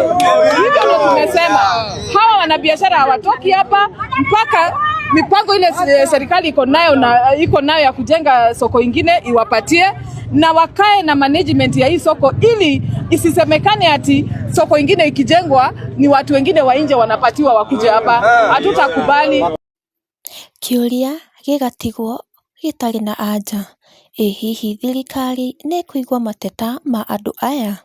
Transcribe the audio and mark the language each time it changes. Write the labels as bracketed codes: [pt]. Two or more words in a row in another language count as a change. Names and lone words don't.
[sw] Hivyo ndio tumesema hawa wanabiashara hawatoki hapa mpaka mipango ile serikali iko nayo ya kujenga soko ingine iwapatie, na wakae na management ya hii soko ili isisemekane ati soko ingine ikijengwa ni watu wengine wa nje wanapatiwa wakuje hapa. Hatutakubali. [ki] Kĩũria gĩgatigwo gĩtarĩ na anja. Ĩ hihi thirikari nĩ kũigua mateta ma andũ aya?